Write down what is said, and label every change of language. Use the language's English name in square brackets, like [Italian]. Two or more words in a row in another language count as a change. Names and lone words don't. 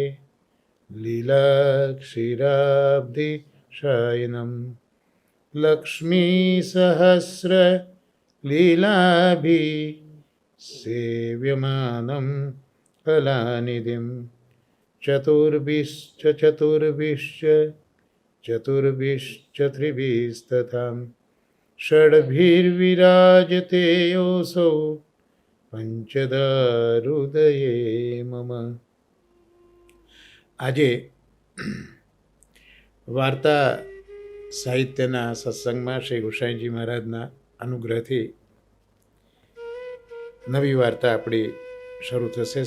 [Sanskrit] लीलाक्षीराब्धिशयनं लक्ष्मीसहस्रलीलाभिः सेव्यमानं कलानिधिं चतुर्भिश्च त्रिभिस्तथा षड्भिर्विराजते योऽसौ पंचदा हृदये मम। [Gujarati] આજે વાર્તા સાહિત્યના સત્સંગમાં શ્રી ગુસાઈજી મહારાજના અનુગ્રહથી નવી વાર્તા આપણી શરૂ થશે।